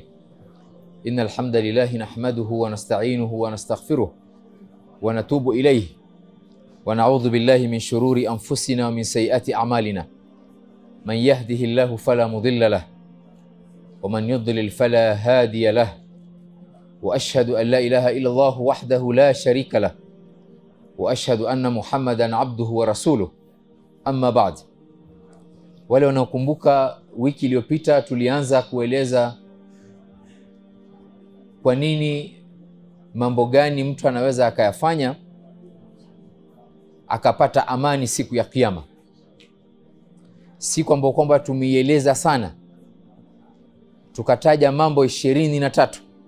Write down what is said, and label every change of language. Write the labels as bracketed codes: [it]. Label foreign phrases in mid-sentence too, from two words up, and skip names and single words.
[ar] إن الحمد لله نحمده ونستعينه ونستغفره ونتوب إليه ونعوذ بالله من شرور أنفسنا ومن سيئات أعمالنا. من يهده الله فلا مضل له ومن يضلل فلا هادي له، وأشهد أن لا إله إلا الله وحده لا شريك له، وأشهد أن محمدا عبده ورسوله. أما بعد. [sw] Wale wanaokumbuka wiki iliyopita tulianza kueleza kwa nini, mambo gani mtu anaweza akayafanya akapata amani siku ya Kiyama. Siku ambayo kwamba tumeieleza sana, tukataja mambo 23.